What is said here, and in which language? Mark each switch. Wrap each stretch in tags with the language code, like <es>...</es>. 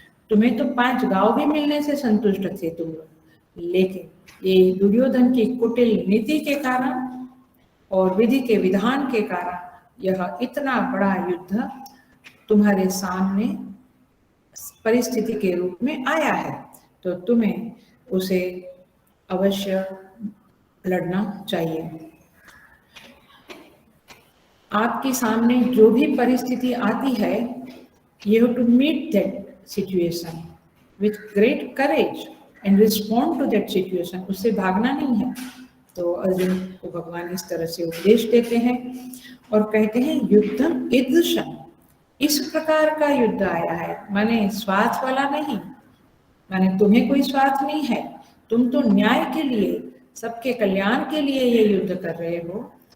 <hi>तुम्हें तो 5 गांव भी मिलने से संतुष्ट थे तुम लोग, लेकिन ये दुर्योधन की कुटिल नीति के कारण और विधि के विधान के कारण यह इतना बड़ा युद्ध तुम्हारे सामने परिस्थिति के रूप में आया है, तो तुम्हें उसे अवश्य लड़ना चाहिए। आपके सामने जो भी परिस्थिति आती है,</hi> <en>you have to meet that situation with great courage and respond to that situation.</en> <hi>उससे भागना नहीं है। तो अर्जुन को भगवान इस तरह से उपदेश देते हैं और कहते हैं, युद्धम ईदृशम, इस प्रकार का युद्ध आया है, माने स्वार्थ वाला नहीं, माने तुम्हें कोई स्वार्थ नहीं है, तुम तो न्याय के लिए, सबके कल्याण के लिए ये युद्ध कर रहे हो।</hi>